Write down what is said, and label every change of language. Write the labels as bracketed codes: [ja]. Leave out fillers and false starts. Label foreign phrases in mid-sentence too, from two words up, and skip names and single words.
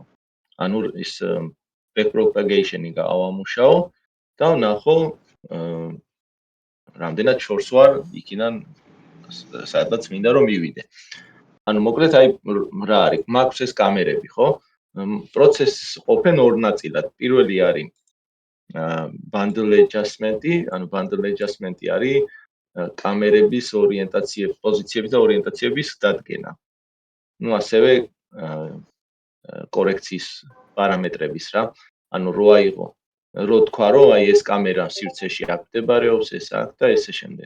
[ka] ანუ ის backpropagation-ი გავამუშაო და ვნახო რამდენად შორს ვარ იქიდან სადაც მინდა რომ მივიდე. ანუ მოკლედ აი რა არის? მაქვს ეს კამერები, ხო? პროცესს ყოფენ ორ ნაწილად. პირველი არის [en] bundle adjustment-ი, [ka] ანუ [en] bundle adjustment-ი [ka] არის კამერების პოზიციების და ორიენტაციების დადგენა. ასევე კორექციის პარამეტრების რა. ანუ რო თქვა რომ აი ეს კამერა სივრცეში აქ მდებარეობს, ეს აქ და ესე შემდეგ.